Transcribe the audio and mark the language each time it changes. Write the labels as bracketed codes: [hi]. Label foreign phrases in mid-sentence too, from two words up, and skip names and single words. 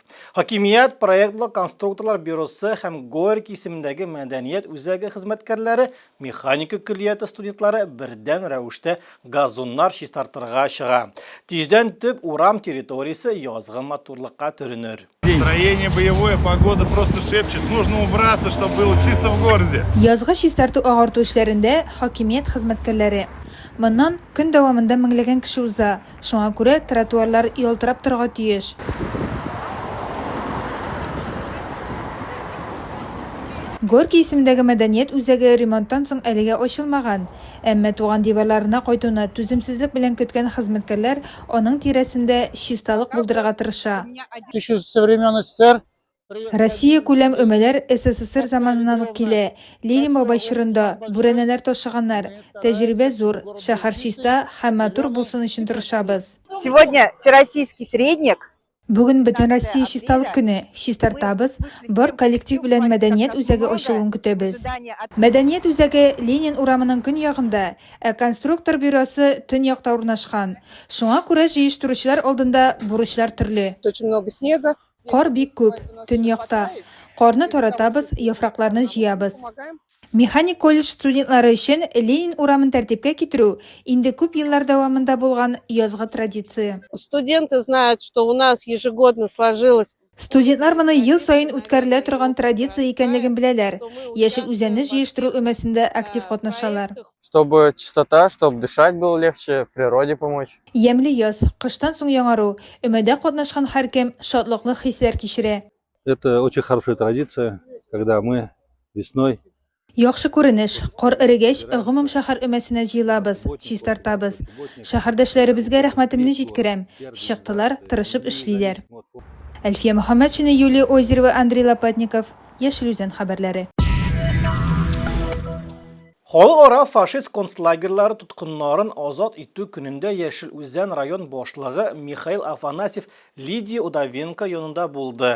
[tt] Хакимият проектлы конструкторлар бюросы һәм Горький исемендәге мәдәният үзәге хезмәткәрләре, механика күллияты студентлары бердәм рәвештә газоннар чистартырга чыга. Тиздән төп урам территориясе язгы матурлыкка төренер. [ru] Настроение боевое, погода просто шепчет. Нужно убраться, чтобы было чисто в городе. [tt] Язгы чистарту агарту эшләрендә хакимият хезмәткәрләре. Моннан көн дәвамында меңләгән кеше уза. Шуңа күрә тротуарлар ялтырап торырга тиеш. Горький исемендәге мәдәният үзәге ремонттан соң әлегә ачылмаган. Әмма туган диварларына кайтуны түземсезлек белән көткән хезмәткәрләр аның тирәсендә чисталык булдырырга тырыша. [ru] Еще со времен СССР. [tt] Россия күләм өмәләр СССР заманынан ук килә. Ленин бабай чорында бүрәнәләр ташыганнар. Тәҗрибә зур, шәһәр чиста һәм матур булсын өчен тырышабыз. [ru] Сегодня всероссийский средник. [tt] Бүген бөтен Россия чисталык көне. Чистартабыз, бар коллектив белән мәдәният үзәге ачылуын көтәбез. Мәдәният үзәге Ленин урамының көньягында, ә конструктор бюросы төньякта урнашкан. Шуңа күрә җыештыручылар алдында бурычлар төрле. [ru] Очень много снега. [tt] Кар бик күп төньякта. Карны таратабыз, яфракларны җыябыз. Механик колледж студентлары өчен Ленин урамын тәртипкә китерү инде күп еллар дәвамында булган язгы традиция. [ru] Студенты знают, что у нас ежегодно сложилось. [tt] Студентлар моны ел сайын үткәрелә торган традиция икәнлеген беләләр. Яшел үзәнне җыештыру өмәсендә актив катнашалар. [ru] Чтобы чистота, чтобы дышать было легче, природе помочь. [tt] Ямьле яз, кыштан соң яңару, өмәдә катнашкан һәркем шатлыклы хисләр кичерә. [ru] Это очень хорошая традиция, когда мы весной [tt] Яхшы күренеш, кар эрегәч, гомум шәһәр өмәсенә җыелабыз, чистартабыз. Шәһәрдәшләребезгә рәхмәтемне җиткерәм. Чыктылар, тырышып эшлиләр. Әлфия Мөхәммәтшина, Юлия Озерова, Андрей Лопатников, Яшел Үзән хәбәрләре. Халыкара фашист концлагерлары тоткыннарын азат итү көнендә Яшел Үзән район башлыгы Михаил Афанасьев Лидия Удовенко янында булды.